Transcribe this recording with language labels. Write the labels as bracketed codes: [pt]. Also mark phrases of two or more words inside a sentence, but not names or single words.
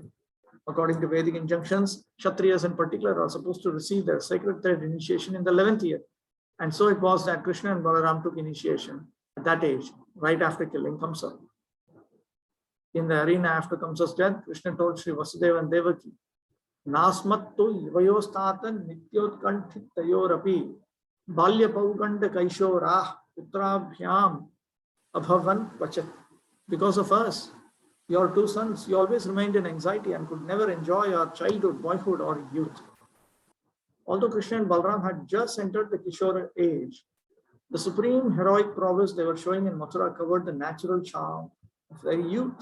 [en] According to Vedic injunctions, Kshatriyas in particular are supposed to receive their sacred thread initiation in the 11th year. And so it was that Krishna and Balaram took initiation at that age, right after killing Kamsa. In the arena after Kamsa's death, Krishna told Sri Vasudeva and Devaki, [sa] नास्मत्तो युवयोस्तात नित्योत्कण्ठितयोरपि बाल्य पौगण्ड कैशोराः पुत्राभ्याम् अभवन् क्वचित्. [en] Because of us, your two sons, you always remained in anxiety and could never enjoy your childhood, boyhood, or youth. Although Krishna and Balaram had just entered the Kishore age, the supreme heroic prowess they were showing in Mathura covered the natural charm of their youth.